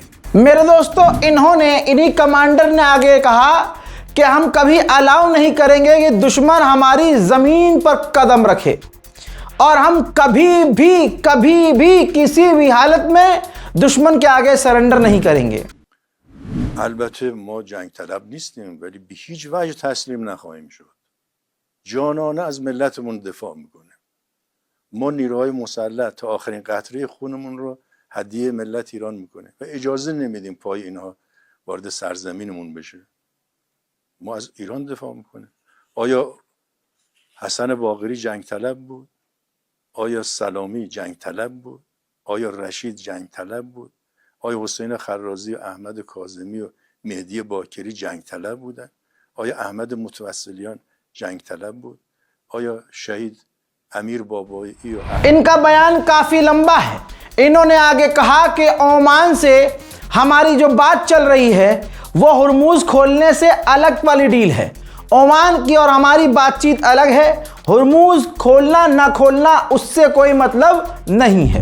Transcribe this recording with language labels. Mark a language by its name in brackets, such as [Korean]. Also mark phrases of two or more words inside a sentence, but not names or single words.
[Hindi] मेरे दोस्तों, इन्हीं कमांडर ने आगे कहा कि हम कभी अलाउ नहीं करेंगे कि दुश्मन हमारी जमीन पर कदम रखे और हम कभी भी किसी भी हालत में दुश्मन के आगे सरेंडर नहीं करेंगे। [Persian] البته ما جنگ طلب نیستیم ولی به هیچ وجه تسلیم نخواهیم شد. جانانه از ملتمون دفاع میکنه. ما نیروهای مسلح تا آخرین قطره خونمون رو هدیه ملت ایران میکنه و اجازه نمیدیم پای اینها وارد سرزمینمون بشه. ما از ایران دفاع میکنه. آیا حسن باقری جنگ طلب بود؟ آیا سلامی جنگ طلب بود؟ آیا رشید جنگ طلب بود؟ آیا حسین خرازی و احمد کاظمی و مهدی باکری جنگ طلب بودن؟ آیا احمد متوسلیان جنگ طلب بود؟ آیا شهید امیر بابایی? [Hindi] इनका बयान काफी लंबा है। इन्होंने आगे कहा कि ओमान से हमारी जो बात चल रही है वो हॉर्मूज खोलने से अलग वाली डील है। ओमान की और हमारी बातचीत अलग है, हॉर्मूज खोलना ना खोलना उससे कोई मतलब नहीं है।